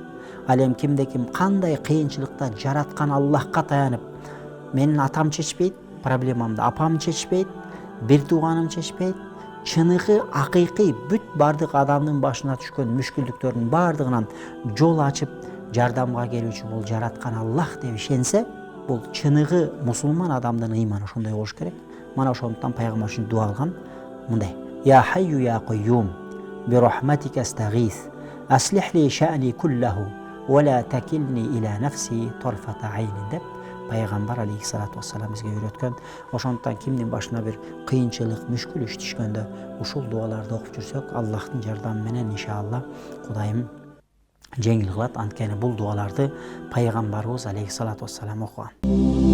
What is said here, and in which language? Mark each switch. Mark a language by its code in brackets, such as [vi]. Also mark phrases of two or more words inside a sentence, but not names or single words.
[ky] Ал эми кимде-ким кандай кыйынчылыкта жараткан Аллахка таянып, менин атам чечпейт, проблемамды апам чечпейт, бир тууганым чечпейт, чыныгы акыйкый бүт бардык адамдын башына түшкөн мүшкүлдүктөрдүн бардыгынан жол ачып, жардамга келүүчү бул жараткан Аллах деп ишенсе, бул чыныгы мусулман адамдын ыйманы ошондой болуш керек. Мана ошондуктан пайгамбар үчүн дуа кылган мындай. [ar] يا حي يا قيوم برحمتك أستغيث. أصلح لي شأني كله ولا تكلني إلى نفسي طرفة عين [ky] деп Пайгамбар [ar] عليه الصلاة والسلام [ky] бизге үйрөткөн. Ошондуктан кимдин башына bir кыйынчылык, мүшкүл иш түшкөндө ушул дуаларды окуп жүрсөк, Аллахтын жардамы менен иншалла Кудайым жеңил кылат. Анткени бул дуаларды Пайгамбарыбыз [ar] عليه الصلاة والسلام [ky] окуган.